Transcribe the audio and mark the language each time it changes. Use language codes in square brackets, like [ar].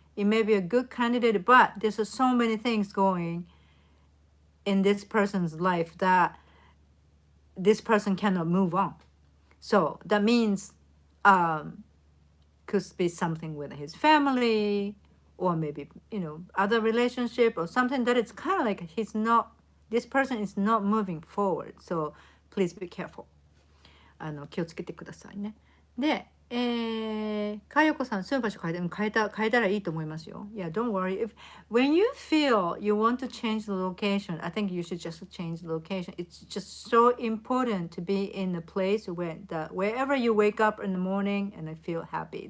[en] It may be a good candidate, but there's so many things going in this person's life that this person cannot move on. So that means, could be something with his family or maybe other relationship or something that it's kind of like this person is not moving forward, so please be careful. [ja] 気をつけてくださいね。で、かよこさん、住む場所変えたらいいと思いますよ。 [en] Yeah, don't worry. When you feel you want to change the location, I think you should just change the location. It's just so important to be in a place wherever you wake up in the morning and feel happy.